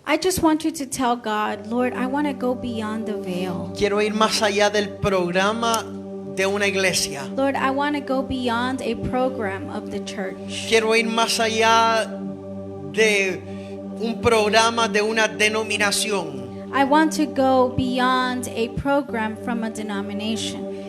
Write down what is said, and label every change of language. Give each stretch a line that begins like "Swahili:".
English: I just want you to tell God, Lord, I want to go beyond the veil.
Spanish: Quiero ir más allá del programa de una iglesia.
English: Lord, I want to go beyond a program of the church.
Spanish: Quiero ir más allá de un programa de una denominación.
English: I want to go beyond a program from a denomination.